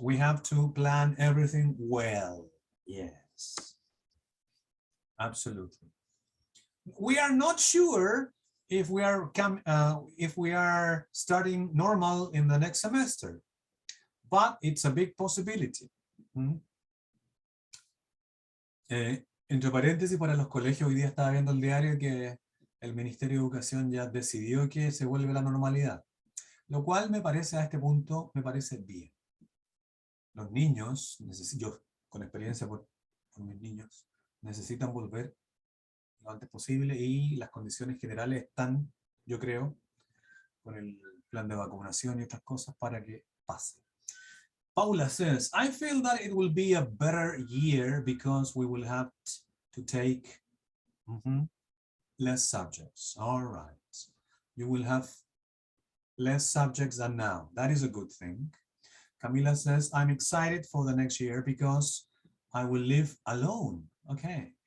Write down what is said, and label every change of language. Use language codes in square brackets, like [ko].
[en] We have to plan everything well. Yes. Absolutely. We are not sure if we are starting normal in the next semester, but it's a big possibility. [es] Entre paréntesis, para los colegios, hoy día estaba viendo el diario que el Ministerio de Educación ya decidió que se vuelve la normalidad, lo cual me parece a este punto, me parece bien. Los niños, yo con experiencia por mis niños, necesitan volver lo antes posible y las condiciones generales están, yo creo, con el plan de vacunación y otras cosas para que pase. [en] Paula says, I feel that it will be a better year because we will have to take less subjects. All right. You will have less subjects than now. That is a good thing. Camila says, I'm excited for the next year because I will live alone. Okay.